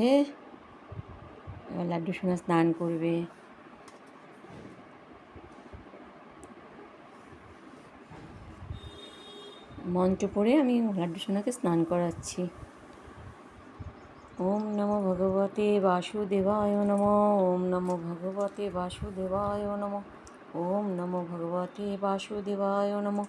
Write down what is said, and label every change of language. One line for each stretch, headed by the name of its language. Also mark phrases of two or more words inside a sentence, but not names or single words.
Bangla: এবার লাড্ডু সোনা স্নান করবে। মন্ত্র পড়ে আমি লাড্ডু সোনাকে স্নান করাচ্ছি।
Sanskrit: ওম নমো ভগবতে বাসুদেবায় নমঃ। ওম নমো ভগবতে বাসুদেবায় নমঃ। ওম নমো ভগবতে বাসুদেবায় নমঃ।